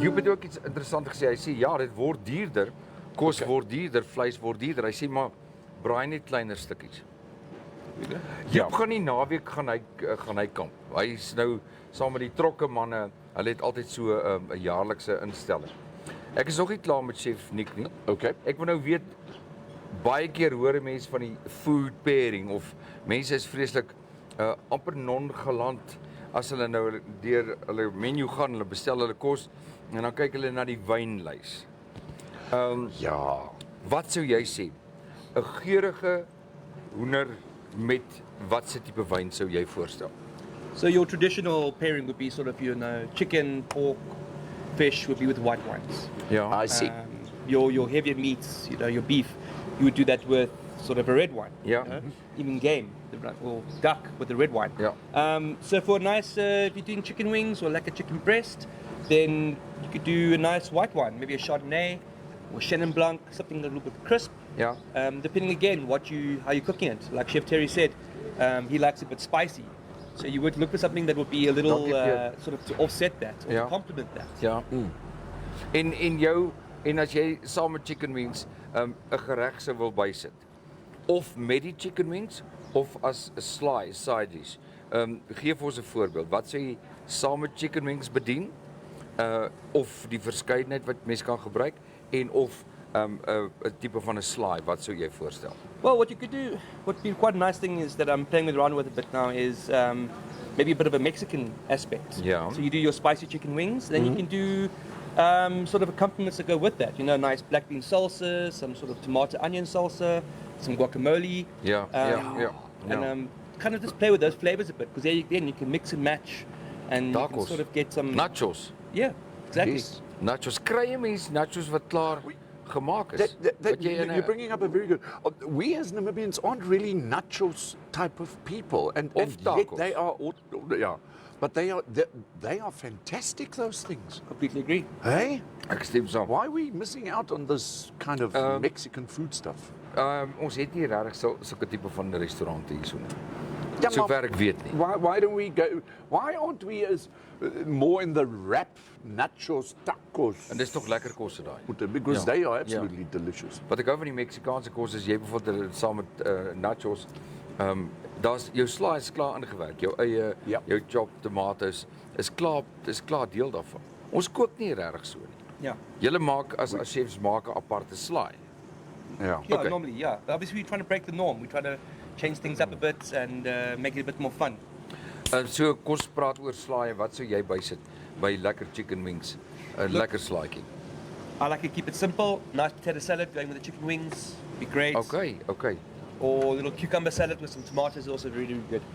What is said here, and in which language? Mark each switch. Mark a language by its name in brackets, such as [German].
[Afrikaans] Joep het ook iets interessant gesê. Hy sê ja, dit word duurder. Kos word duurder, vleis word duurder. Hy sê maar braai net kleiner stukkies. Joep gaan nie naweek gaan hy kamp. Hy's nou saam met die trokke manne. Hulle het altyd so 'n jaarlikse instelling. Ek is nog nie klaar met chef Nick nie. Okay. Ek wil nou weet baie keer hoor mense van die food pairing of mense is vreeslik amper nonchalant as hulle nou deur hulle menu gaan, hulle bestel hulle kos en dan kyk hulle na die wynlys. Ja. Wat sou jy sê? 'n Geurende hoender met watse tipe wyn sou jy voorstel? [English] So your traditional pairing would be sort of, chicken, pork, fish would be with white wines. Ja. I see. Your heavier meats, your beef, you would do that with sort of a red wine. Ja. Even game, or duck with the red wine. Ja. So for a nice, if you're doing chicken wings or like a chicken breast, then you could do a nice white wine, maybe a Chardonnay or Chenin Blanc, something a little bit crisp. Ja. Depending again how you're cooking it. Like Chef Terry said, he likes it a bit spicy. So you would look for something that would be a little sort of to offset that or to complement that. [Afrikaans] Ja. En as jy saam met chicken wings 'n gereg sou wil bysit of met die chicken wings of as 'n side dish. Gee vir ons 'n voorbeeld. Wat sou jy saam met chicken wings bedien? Of die verskeidenheid wat mens kan gebruik en of 'n tipe van 'n slaai, wat sou jy voorstel? [English] Well, what you could do, what would be quite a nice thing is that I'm playing around with a bit now is maybe a bit of a Mexican aspect. Yeah. So you do your spicy chicken wings, then you can do sort of accompaniments that go with that. Nice black bean salsa, some sort of tomato onion salsa, some guacamole. Ja. And kind of just play with those flavors a bit because there again you can mix and match and you can sort of get some nachos. Yeah, exactly. Yes. Nachos. [Afrikaans] Kry jy mens nachos wat klaar gemaak is? [English] You're bringing up a very good. We as Namibians aren't really nachos type of people, and yet tacos. they are. But they are fantastic. Those things. Completely agree. Hey, [Afrikaans] Ek stem saam. [English] why are we missing out on this kind of Mexican food stuff? [Afrikaans] Ons het nie regtig sulke tipe van restaurante hierso nie. Ja, Sover ek weet nie. [English] Why don't we go? Why aren't we as more in the wrap nachos tacos? [Afrikaans] En dis tog lekker kosse daai. [English] Because they are absolutely delicious. [Afrikaans] Wat ek hou van die Meksikaanse kos is jy byvoorbeeld saam met nachos, daar's jou slaai is klaar ingewerk, jou eie, jou chopped tomatoes is klaar deel daarvan. Ons kook nie regtig so nie. Yeah. Julle maak as chefs maak 'n aparte slaai. Yeah. Yeah, Okay. [English] normally, yeah. But obviously, we're trying to break the norm. We're trying to change things up a bit and make it a bit more fun. [Afrikaans] So kos praat oor slaai, wat sou jy bysit? by lekker chicken wings? 'n Lekker slaaitjie. [English] I like to keep it simple. Nice potato salad going with the chicken wings. Be great. Okay. Or a little cucumber salad with some tomatoes, also really good.